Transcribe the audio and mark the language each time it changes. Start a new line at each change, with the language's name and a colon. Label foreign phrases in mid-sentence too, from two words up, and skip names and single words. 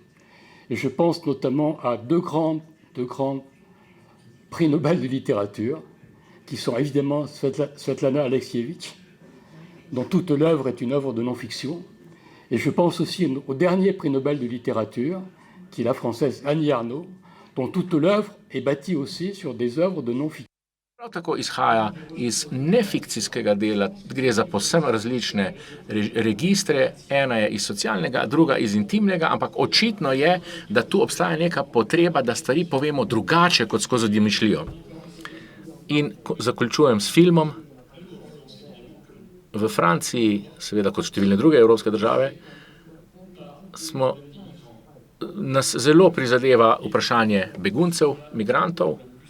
French: Et je pense notamment à deux grands prix Nobel de littérature, qui sont évidemment Svetlana Alexievitch, dont toute l'œuvre est une œuvre de non-fiction, et je pense aussi au dernier prix Nobel de littérature, qui est la française Annie Ernaux, dont toute l'œuvre est bâtie aussi sur des œuvres de non-fiction.
Slovenian: Prav tako izhaja iz nefikcijskega dela, gre za povsem različne registre, ena je iz socialnega, druga iz intimnega, ampak očitno je, da tu obstaja neka potreba, da stvari povemo drugače kot skozi domišljijo. In zaključujem s filmom. V Franciji, seveda kot številne druge evropske države, nas zelo prizadeva vprašanje beguncev, migrantov.